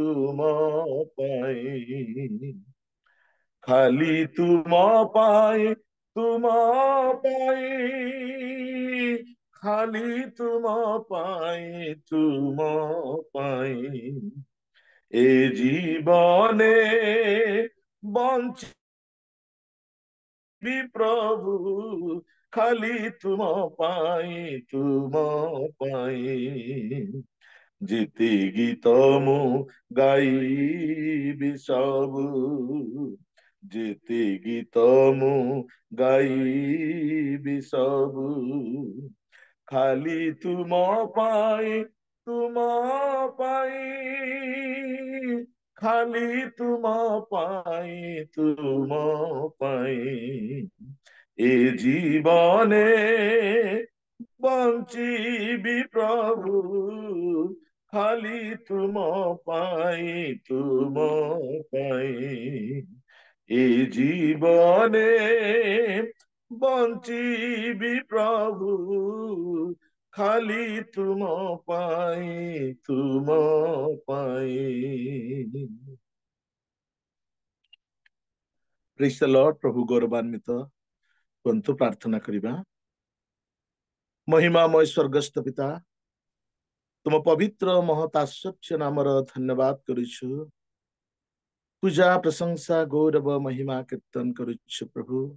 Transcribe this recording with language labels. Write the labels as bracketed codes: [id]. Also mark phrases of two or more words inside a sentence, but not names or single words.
[or] ଖାଲି ତୁମ ପାଇଁ ଖାଲି ତୁମ ପାଇଁ ଏ ଜୀବନେ ବଞ୍ଚି ପ୍ରଭୁ ଖାଲି ତୁମ ପାଇଁ ଜିତି ଗୀତ ମୁଁ ଗାଇବି ସବୁ ଜିତି ଗୀତ ମୁଁ ଗାଇବି ସବୁ ଖାଲି ତୁମ ପାଇଁ ଖାଲି ତୁମ ପାଇଁ ଏ ଜୀବନେ ବଞ୍ଚିବି ପ୍ରଭୁ ଖାଲି ତୁମ ପାଇଁ ଏ ଜୀବନେ ବଞ୍ଚିବି ପ୍ରଭୁ ଖାଲି ତୁମ ପାଇଁ [en] Praise the Lord. [or] ପ୍ରଭୁ ଗୌରବାନ୍ୱିତ ହୁଅନ୍ତୁ। ପ୍ରାର୍ଥନା କରିବା। ମହିମାମୟ ସ୍ୱର୍ଗସ୍ଥ ପିତା ତୁମ ପବିତ୍ର ମହତାଶ୍ୱଚ୍ୟ ନାମର ଧନ୍ୟବାଦ କରୁଛୁ। ପୂଜା ପ୍ରଶଂସା ଗୌରବ ମହିମା କୀର୍ତ୍ତନ କରୁଛୁ ପ୍ରଭୁ।